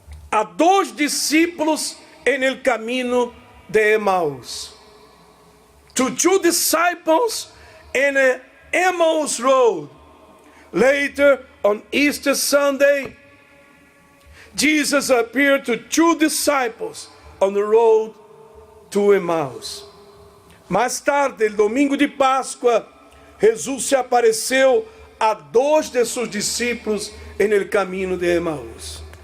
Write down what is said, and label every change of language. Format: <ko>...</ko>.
<pt>Há dois discípulos en caminho de Emmaus.</pt> <en>To two disciples in the Emmaus Road. Later, on Easter Sunday, Jesus appeared to two disciples on the road to Emmaus.</en> <pt>Mais tarde, no domingo de Páscoa, Jesus se apareceu a dois de seus discípulos no caminho de Emmaus.</pt>